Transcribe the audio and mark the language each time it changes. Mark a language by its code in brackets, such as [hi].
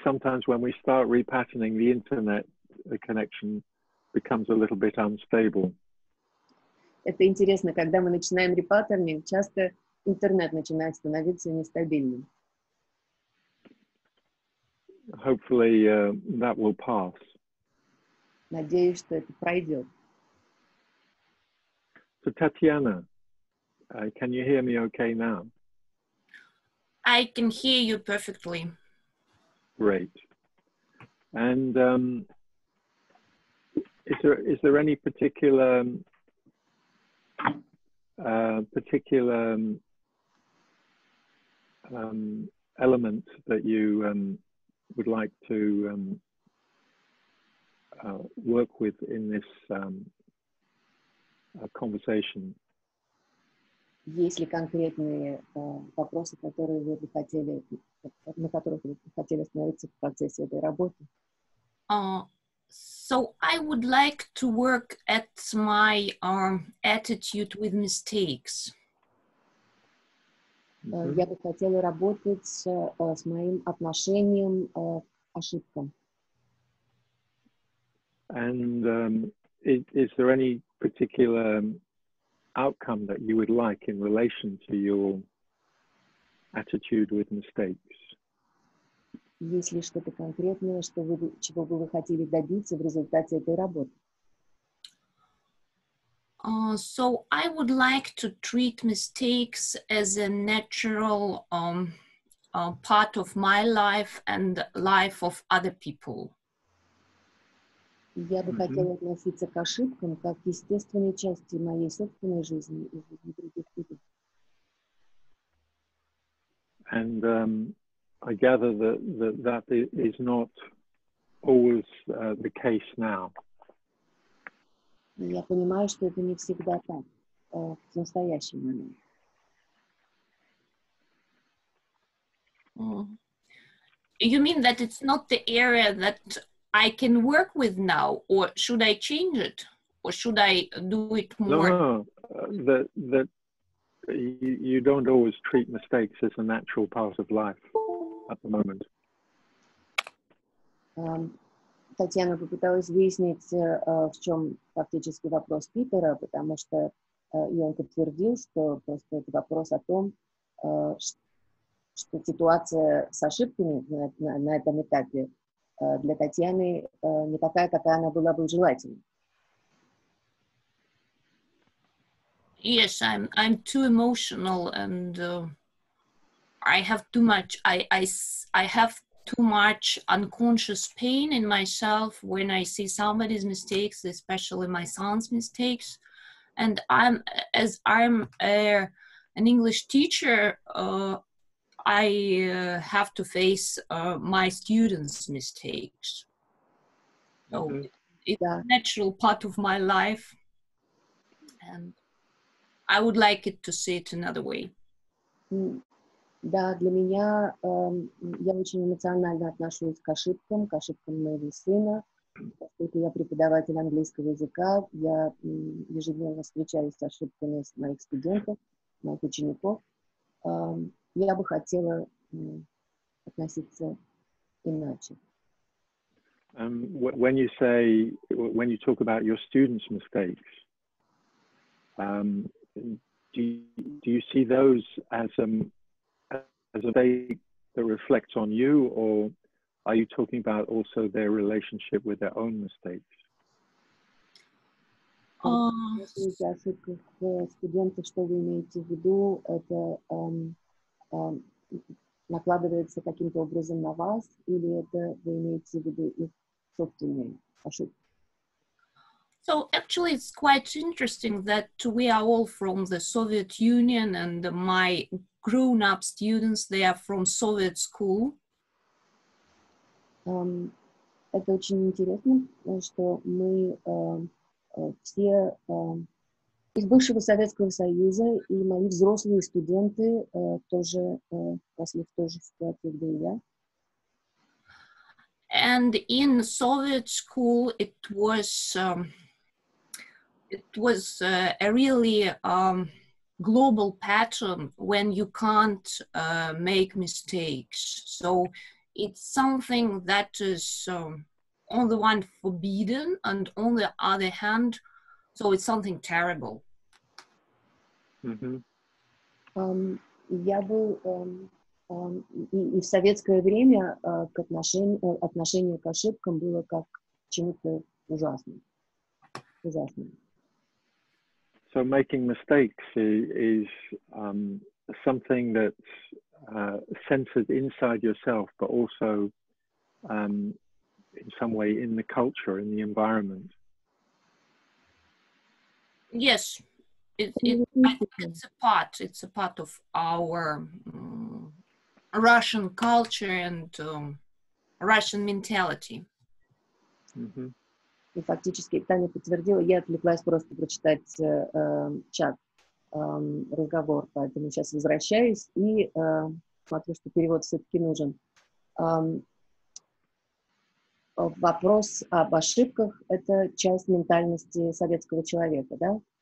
[en] Sometimes when we start repatterning, the internet connection becomes a little bit unstable. [ru] Это интересно, когда мы начинаем репаттернинг, часто интернет начинает становиться нестабильным. [en] Hopefully that will pass. [ru] Надеюсь, что это пройдет. [en] So Tatiana, can you hear me okay now? I can hear you perfectly. Great. And is there any particular particular element that you would like to work with in this conversation? [ru] Есть ли конкретные вопросы, которые вы бы хотели, на которых вы бы хотели остановиться в процессе этой работы? [en] So I would like to work at my attitude with mistakes. [ru] Я бы хотела работать с моим отношением к ошибкам. [en] And is there any particular outcome that you would like in relation to your attitude with mistakes? [ru] Есть ли что-то конкретное, чего бы вы хотели добиться в результате этой работы? [en] So I would like to treat mistakes as a natural part of my life and life of other people. [ru] Я бы хотела относиться к ошибкам как к естественной части моей собственной жизни и жизни других людей. [en] And I gather that is not always the case now. [ru] Я понимаю, что это не всегда так в настоящий момент. [en] You mean that it's not the area that I can work with now, or should I change it, or should I do it more? No, that you don't always treat mistakes as a natural part of life at the moment. [ru] Татьяна попыталась выяснить, в чем фактически вопрос Питера, потому что и он подтвердил, что просто это вопрос о том, что ситуация с ошибками на этом этапе для Татьяны не такая, какая она была бы желательна. [en] Yes, I'm too emotional, and I have too much. I have too much unconscious pain in myself when I see somebody's mistakes, especially my son's mistakes. And I'm an English teacher. I have to face my students' mistakes. So it's a natural part of my life, and I would like it to see it another way. [ru] Да, для меня я очень эмоционально отношусь к ошибкам моего сына. Поскольку я преподаватель английского языка, я ежедневно встречаюсь с ошибками моих студентов, моих учеников. Я бы хотела относиться иначе. [en] When you talk about your students' mistakes, do you see those as a mistake that reflects on you, or are you talking about also their relationship with their own mistakes? [ru] Если о ошибках студентов, что вы имеете в виду, это накладывается каким-то образом на вас, или это вы имеете в виду их собственные ошибки? [en] So actually, it's quite interesting that we are all from the Soviet Union, and my grown-up students, they are from Soviet school. [ru] Это очень интересно, что мы все из бывшего Советского Союза, и мои взрослые студенты тоже росли в той же ситуации, где и я. [en] And in Soviet school, it was a really global pattern when you can't make mistakes. So it's something that is on the one forbidden, and on the other hand, so it's something terrible. [ru] Я был и в советское время отношение к ошибкам было как к чему-то ужасному. [en] So making mistakes is something that's centered inside yourself, but also in some way in the culture, in the environment. Yes, I think it's a part of our Russian culture and Russian mentality. [ru] И фактически Таня подтвердила, я отвлеклась просто прочитать чат, разговор, поэтому сейчас возвращаюсь и смотрю, что перевод все-таки нужен. Вопрос об ошибках – это часть ментальности советского человека, да?